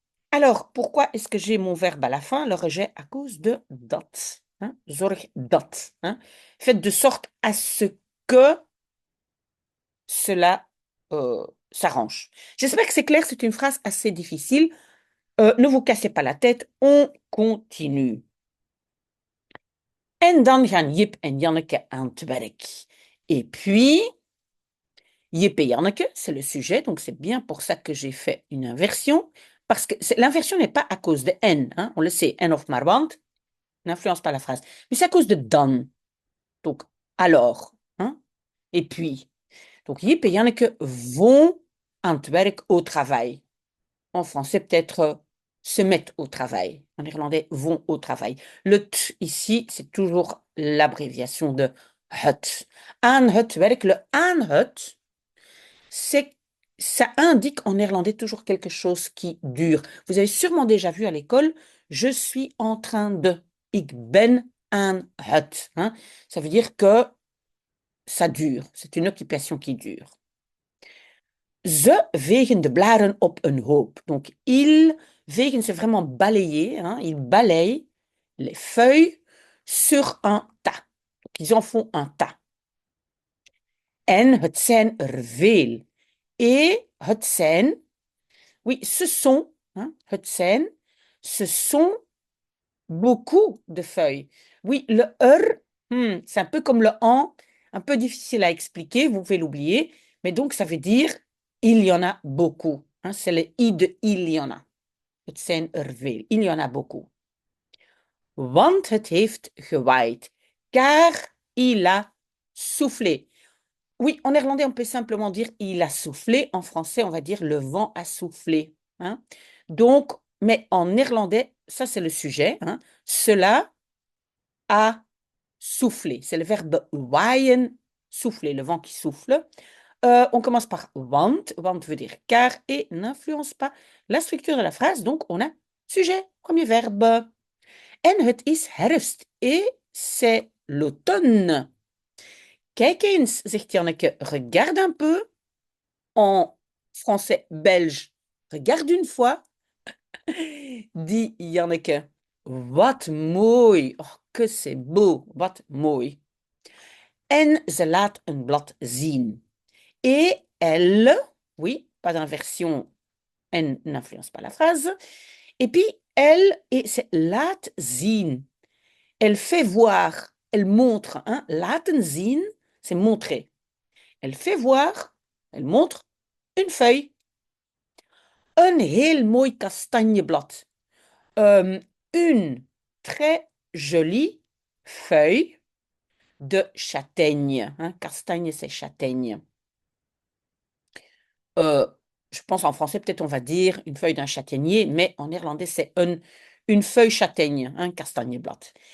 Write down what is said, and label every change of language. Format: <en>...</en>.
<fr>Alors, pourquoi est-ce que j'ai mon verbe à la fin? Le rejet à cause de dat. Hein,</fr> <nl>zorg dat.</nl> <fr>Hein. Faites de sorte à ce que cela s'arrange. J'espère que c'est clair, c'est une phrase assez difficile. Ne vous cassez pas la tête, on continue.</fr> <nl>En dan gaan Jip en Janneke aan het werk.</nl> <fr>Et puis, Jip et Janneke, c'est le sujet, donc c'est bien pour ça que j'ai fait une inversion, parce que l'inversion n'est pas à cause de en, hein, on le sait, en of maar want n'influence pas la phrase, mais c'est à cause de dan, donc alors, hein, et puis, donc Jip et Janneke vont</fr> <nl>aan het werk</nl> <fr>au travail. En français, peut-être se mettent au travail. En néerlandais, vont au travail. Le t ici, c'est toujours l'abréviation de het. Aan het werk, le aan het, ça indique en néerlandais toujours quelque chose qui dure. Vous avez sûrement déjà vu à l'école, je suis en train de.</fr> <nl>Ik ben een hut,</nl> <fr>hein. Ça veut dire que ça dure. C'est une occupation qui dure.</fr> <nl>Ze vegen de blaren op een hoop.</nl> <fr>Donc, ils vegen, c'est vraiment balayer, hein. Ils balayent les feuilles sur un tas. Donc, ils en font un tas.</fr> <nl>En het zijn er veel.</nl> <fr>Et</fr> <nl>het zijn,</nl> <fr>oui, ce sont, hein, het zijn, ce sont beaucoup de feuilles. Oui, le c'est un peu comme le en, un peu difficile à expliquer, vous pouvez l'oublier, mais donc ça veut dire il y en a beaucoup, hein, c'est le i de il y en a.</fr> <nl>Het zijn er veel.</nl> <fr>Il y en a beaucoup.</fr> <nl>Want het heeft gewaaid,</nl> <fr>car il a soufflé. Oui, en néerlandais, on peut simplement dire il a soufflé. En français, on va dire le vent a soufflé, hein. Donc, mais en néerlandais, ça c'est le sujet, hein. Cela a soufflé. C'est le verbe waaien, souffler, le vent qui souffle. On commence par want veut dire car et n'influence pas la structure de la phrase. Donc, on a sujet, premier verbe.</fr> <nl>En het is herfst</nl> <fr>et c'est l'automne.</fr> <nl>Kijk eens, zegt Janneke,</nl> <fr>regarde un peu. En français belge, regarde une fois.</fr> <nl>Dit Janneke, wat mooi.</nl> <fr>Oh, que c'est beau,</fr> <nl>wat mooi. En ze laat een blad zien.</nl> <fr>Et elle, oui, pas d'inversion, elle n'influence pas la phrase. Et puis, elle, et c'est</fr> <nl>laat zien.</nl> <fr>Elle fait voir, elle montre, hein.</fr> <nl>Laten zien,</nl> <fr>c'est montrer. Elle fait voir, elle montre une feuille.</fr> <nl>Een heel mooi kastanjeblad.</nl> <fr>Une très jolie feuille de châtaigne, hein. Castagne, c'est châtaigne. Euh, je pense en français, peut-être on va dire une feuille d'un châtaignier, mais en néerlandais, c'est une feuille châtaigne, un kastanjeblad.</fr>